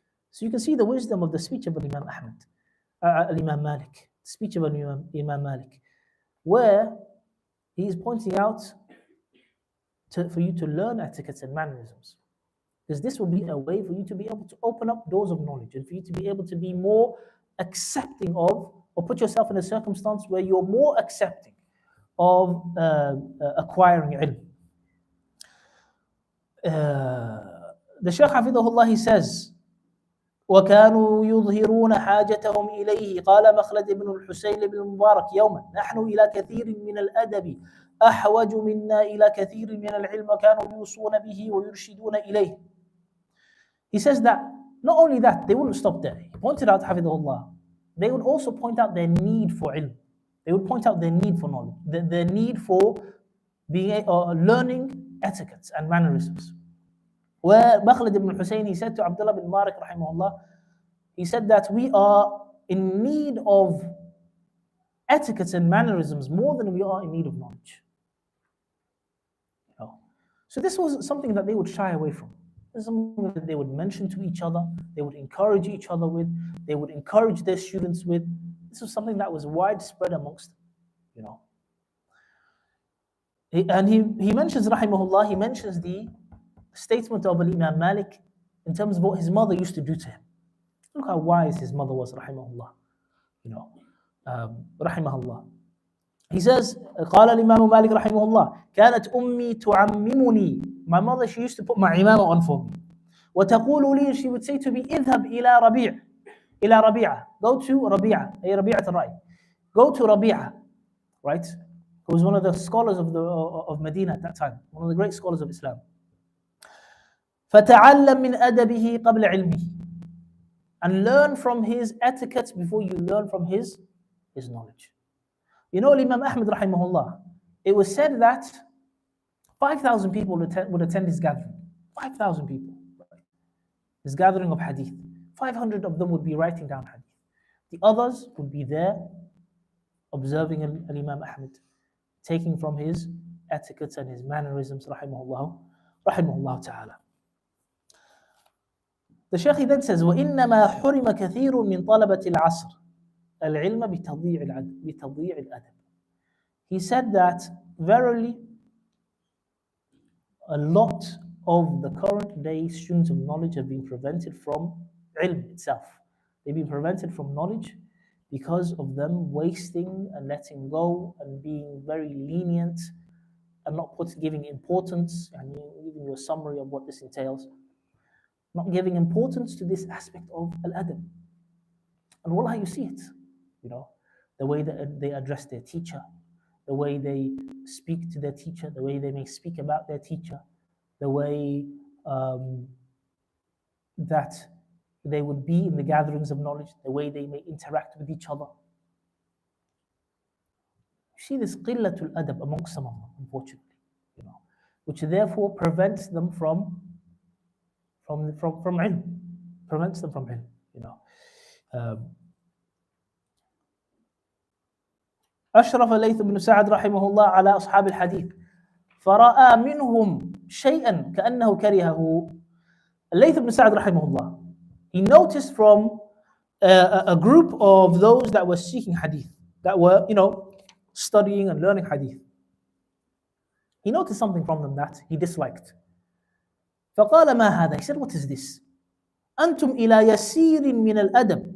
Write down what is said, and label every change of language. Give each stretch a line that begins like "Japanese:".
English: So you can see the wisdom of the speech of Imam Ahmad, Imam Malik, speech of Imam Malik, where he is pointing out for you to learn etiquettes and mannerisms. Because this will be a way for you to be able to open up doors of knowledge and for you to be able to be more accepting of, or put yourself in a circumstance where you're more accepting of acquiring ilm. The Shaykh Hafidhahullah, he says,
Arabic: وكانوا يظهرون حاجتهم إليه قال مخلد بن الحسين بن المبارك يوما نحن إلى كثير من الأدب أحوج منا إلى كثير من العلم وكانوا يوصون به ويرشدون إليه.
English: He says that not only that, they wouldn't stop there. He pointed out, Hafidhahullah, they would also point out their need for ilm. They would point out their need for knowledge, their need for being learning etiquettes and mannerisms. Where Makhlad ibn Hussein, he said to Abdullah bin Malik, rahimahullah, he said that we are in need of etiquettes and mannerisms more than we are in need of knowledge. So this was something that they would shy away from. This is something that they would mention to each other, they would encourage each other with, they would encourage their students with. This was something that was widespread amongst them, And he mentions, rahimahullah, he mentions the statement of Imam Malik in terms of what his mother used to do to him. Look how wise his mother was, rahimahullah. Rahimahullah. He says,
Arabic: قال الإمام مالك رحمه الله كانت أمي تعممني.
English: My mother, she used to put my imama on for me.
Arabic: وتقول لي,
English: she would say to me,
Arabic: اذهب إلى ربيع. إلى ربيعة.
English: Go to
Arabic: ربيعة. أي ربيعة الرأي.
English: Go to
Arabic: ربيعة.
English: Right? Who was one of the scholars of Medina at that time. One of the great scholars of Islam.
Arabic: فتعلم من أدبه قبل علمه.
English: And learn from his etiquette before you learn from his knowledge. Imam Ahmad rahimahullah, it was said that 5,000 people would attend his gathering. 5,000 people. His gathering of hadith. 500 of them would be writing down hadith. The others would be there observing Imam Ahmad, taking from his etiquettes and his mannerisms, rahimahullah ta'ala. The Shaykh then says,
Arabic: وَإِنَّمَا حُرِمَ كَثِيرٌ مِنْ طَلَبَةِ الْعَصْرِ الْعِلْمَ بِتَضِيعِ الْأَدَبِ.
English: He said that verily a lot of the current day students of knowledge have been prevented from ilm itself. They've been prevented from knowledge because of them wasting and letting go and being very lenient and not giving importance, and giving you a summary of what this entails, not giving importance to this aspect of al-adab. And wallah, you see it, the way that they address their teacher, the way they speak to their teacher, the way they may speak about their teacher, the way that they would be in the gatherings of knowledge, the way they may interact with each other. You see this qillatul adab amongst some of them, unfortunately, which therefore prevents them from ilm, prevents them from ilm.
Arabic: أشرف الليث بن سعد رحمه الله على أصحاب الحديث فرأى منهم شيئا كأنه كرهه.
English: الليث بن سعد رحمه الله, he noticed from a group of those that were seeking hadith, that were studying and learning hadith. He noticed something from them that he disliked.
Arabic: فقال ما هذا?
English: He said, what is this?
Arabic: أنتم إلى يسير من الأدب.